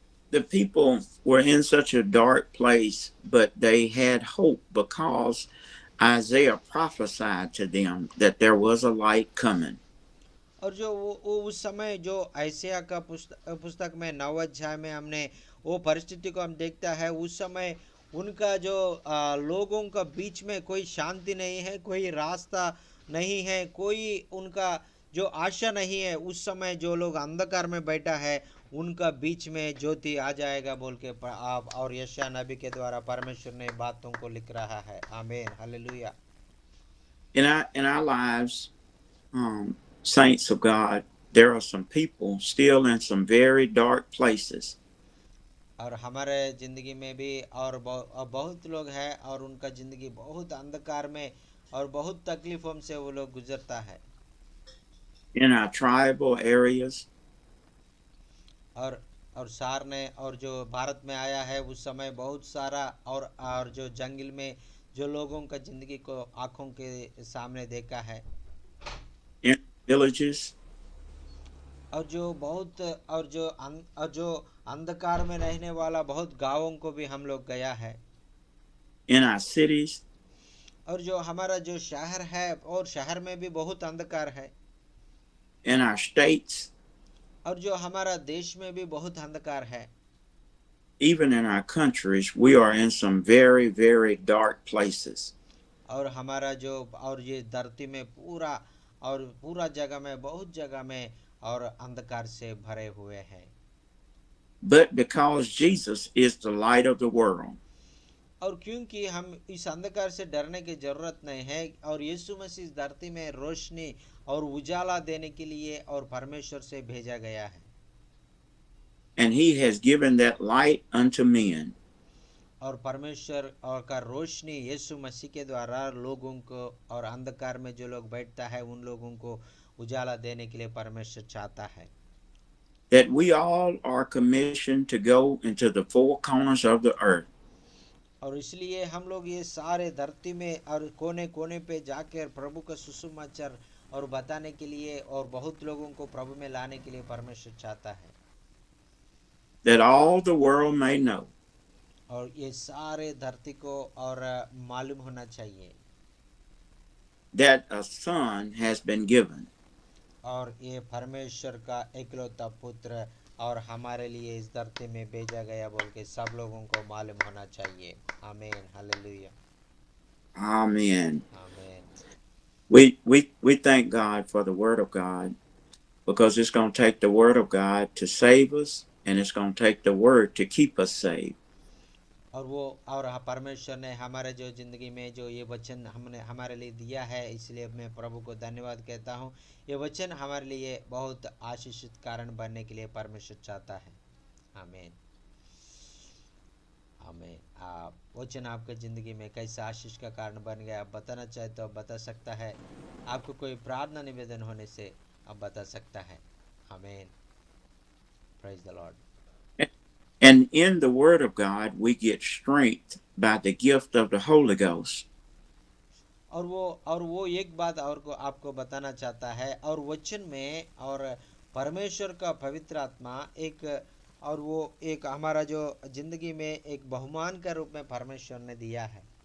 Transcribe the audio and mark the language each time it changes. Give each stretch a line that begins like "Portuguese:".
English: The people were in such a dark place, but they had hope because Isaiah prophesied to them that there was a light coming.
Hindi: और जो वो उस समय जो आयसिया का पुस्तक में 9 अध्याय में हमने वो परिस्थिति को हम देखता है, उस समय उनका जो लोगों का बीच में कोई शांति नहीं है, कोई रास्ता नहीं है, कोई उनका जो आशा नहीं है। उस समय जो लोग अंधकार में बैठा है उनका बीच में ज्योति आ जाएगा बोल के आप और यशायाह नबी के द्वारा परमेश्वर ने बातों को लिख रहा है। आमीन, hallelujah.
English: In our lives, saints of God, there are some people still in some very dark places.
Hindi: और हमारे जिंदगी में भी और बहुत लोग हैं और उनका जिंदगी बहुत अंधकार में और बहुत तकलीफों से वो लोग गुजरता है।
English: In our tribal areas,
Hindi: और सार ने और जो भारत में आया है उस समय बहुत सारा और जो जंगल में जो लोगों का जिंदगी को आंखों के सामने देखा है।
English: in villages,
Hindi: और जो अंधकार में रहने वाला बहुत गांवों को भी हम लोग गया है।
English: in our cities,
Hindi: और जो हमारा जो शहर है और शहर में भी बहुत अंधकार है।
English: in our states,
Hindi: और जो हमारा देश में भी बहुत अंधकार है।
English: even in our countries, we are in some very, very dark places.
Hindi: और हमारा जो और ये धरती में पूरा जगह में बहुत जगह में और अंधकार से भरे हुए हैं।
English: But because Jesus is the light of the world,
Hindi: और क्योंकि हम इस अंधकार से डरने की जरूरत नहीं है और यीशु मसीह इस धरती में रोशनी और उजाला देने के लिए और परमेश्वर से भेजा गया है।
English: and he has given that light unto men.
Hindi: और परमेश्वर और का रोशनी यीशु मसीह के द्वारा लोगों को और अंधकार में जो लोग बैठता है उन लोगों को उजाला देने के लिए परमेश्वर चाहता है।
English: That we all are commissioned to go into the four corners of the earth.
Hindi: और इसलिए हम लोग ये सारे धरती में और कोने कोने पे जाकर प्रभु का सुसमाचार और बताने के लिए और बहुत लोगों को प्रभु में लाने के लिए परमेश्वर चाहता है।
English: That all the world may know.
Hindi: और ये सारे धरती को और मालूम होना चाहिए।
English: That a son has been given.
Hindi: और ये परमेश्वर का एकलौता पुत्र और हमारे लिए इस धरती में भेजा गया बोल के सब लोगों को मालूम होना चाहिए। आमीन, हालेलुया।
English: Amen.
Hindi: आमीन।
English: We thank God for the word of God, because it's going to take the word of God to save us, and it's going to take the word to keep us saved.
Hindi: और परमेश्वर ने हमारे जो जिंदगी में जो ये वचन हमने हमारे लिए दिया है, इसलिए मैं प्रभु को धन्यवाद कहता हूँ। ये वचन हमारे लिए बहुत आशीषित कारण बनने के लिए परमेश्वर चाहता है। आमीन। हमें आप वचन आपके ज़िंदगी में कैसे आशीष का कारण बन गया, आप बताना चाहे तो आप बता सकता है। आपको कोई प्रार्थना निवेदन होने से आप बता सकता है।
English: आमीन। Praise the Lord. And in the Word of God, we get strength by the gift of the Holy Ghost.
Hindi: और वो एक बात और को आपको बताना चाहता है, और वचन में और परमेश्वर का पवित्र आत्मा एक, और वो एक हमारा जो जिंदगी में एक बहुमान के रूप में परमेश्वर ने दिया है।